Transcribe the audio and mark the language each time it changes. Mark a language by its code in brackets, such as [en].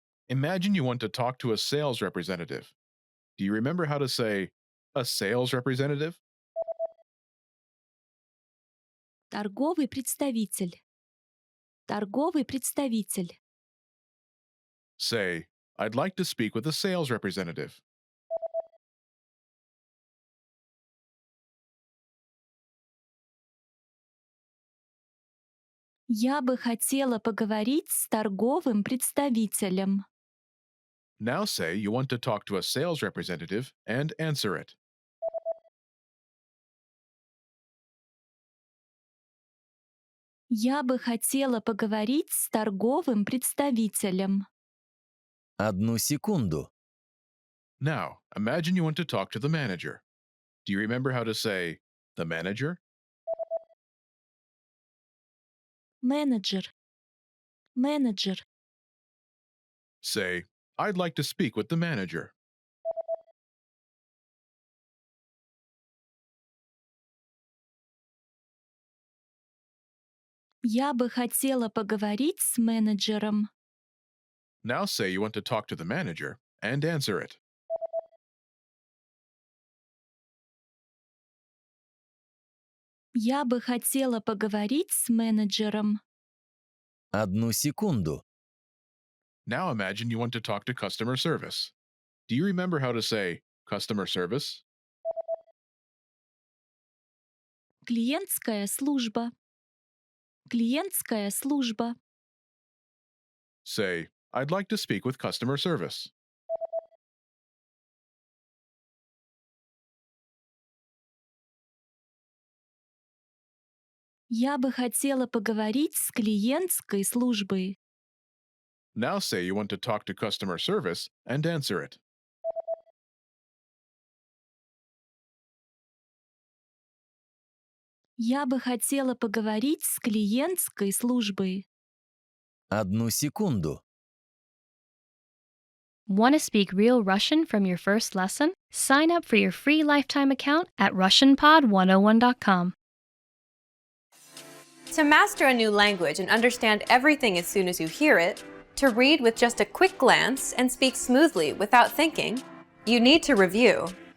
[en] Imagine you want to talk to a sales representative. Do you remember how to say a sales representative? [ru] Торговый представитель. Торговый представитель. [en] Say, I'd like to speak with a sales representative. [ru] Я бы хотела поговорить с торговым представителем. [en] Now say you want to talk to a sales representative and answer it. [ru] Я бы хотела поговорить с торговым представителем. Одну секунду. [en] Now, imagine you want to talk to the manager. Do you remember how to say the manager? [ru] Менеджер. Менеджер. [en] Say, I'd like to speak with the manager. [ru] Я бы хотела поговорить с менеджером. [en] Now say you want to talk to the manager and answer it. [ru] Я бы хотела поговорить с менеджером. Одну секунду. [en] Now imagine you want to talk to customer service. Do you remember how to say customer service? [ru] Клиентская служба. Клиентская служба. [en] Say, I'd like to speak with customer service. [ru] Я бы хотела поговорить с клиентской службой. [en] Now say you want to talk to customer service and answer it. [ru] Я бы хотела поговорить с клиентской службой. Одну секунду. [en] Want to speak real Russian from your first lesson? Sign up for your free lifetime account at RussianPod101.com. To master a new language and understand everything as soon as you hear it, to read with just a quick glance and speak smoothly without thinking, you need to review.